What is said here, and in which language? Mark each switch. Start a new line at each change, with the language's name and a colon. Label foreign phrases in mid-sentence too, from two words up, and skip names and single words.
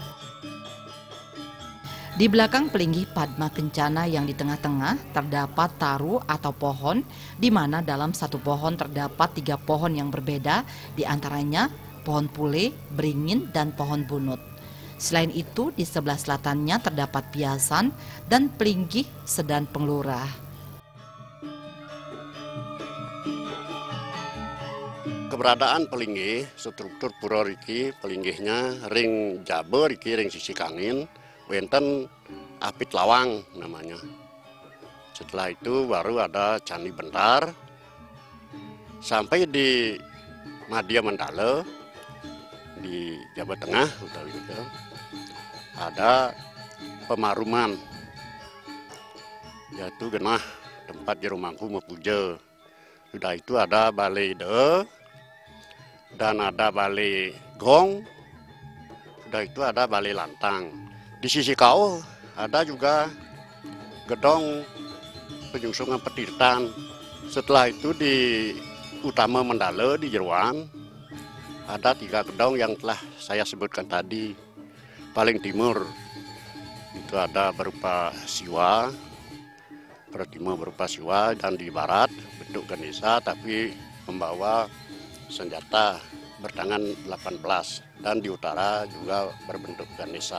Indonesian: Di belakang Pelinggih Padma Kencana yang di tengah-tengah terdapat taru atau pohon, di mana dalam satu pohon terdapat 3 pohon yang berbeda, di antaranya pohon pule, beringin, dan pohon bunut. Selain itu, di sebelah selatannya terdapat piasan dan pelinggih sedan penglurah. Keberadaan pelinggih, struktur pura
Balinese: riki, pelinggihnya ring Jabo riki ring sisi kangin, wenten apit lawang namanya.
Indonesian: Setelah itu baru ada Candi Bentar, sampai di Madya Mandala di Jabo Tengah utawi itu ada Pemaruman, yaitu genah tempat jero mangku mepuja. Sudah itu ada Balai De dan ada Balai Gong. Sudah itu ada Balai Lantang. Di sisi kau ada juga gedong penyungsungan petirtan. Setelah itu di Utama Mandala di Jeroan ada 3 gedong yang telah saya sebutkan tadi. Paling timur itu ada berupa Siwa, pada timur berupa Siwa, dan di barat bentuk Ganesha tapi membawa senjata bertangan 18, dan di utara juga berbentuk Ganesha.